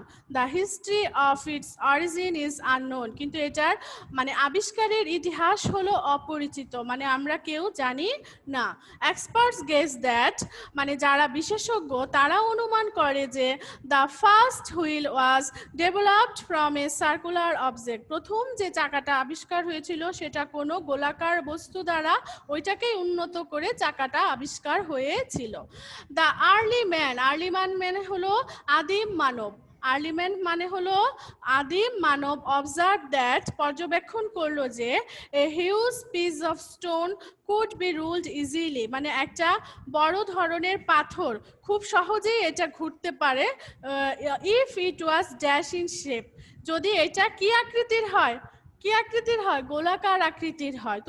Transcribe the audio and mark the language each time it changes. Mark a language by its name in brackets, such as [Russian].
[English] The history of its origin is unknown. [Bangla] কিন্তু এটার মানে আবিষ্কারের ইতিহাস হলো অপরিচিত, মানে আমরা কেউ জানি না। [English] Experts guess that, [Bangla] মানে যারা বিশেষজ্ঞ তারা অনুমান করে যে [English] the first wheel was developed from a circular object. [Bangla] প্রথম যে চাকাটা আবিষ্কার হয়েছিল সেটা কোনো গোলাকার বস্তু দ্বারা ওইটাকেই উন্নত করে চাকাটা আবিষ্কার হয়েছিল। [English] The early man [Bangla] মানে হলো আদিম মানব, [English] early man [Bangla] মানে হলো আদিম মানব, [English] observe that [Bangla] পর্যবেক্ষণ করলো যে [English] a huge piece of stone could be ruled easily, [Bangla] মানে একটা বড় ধরনের পাথর খুব সহজেই এটা ঘুরতে পারে, [English] if it was dash in shape, [Bangla] যদি এটা কি আকৃতির হয়, কি আকৃতির হয়, গোলাকার আকৃতির হয়।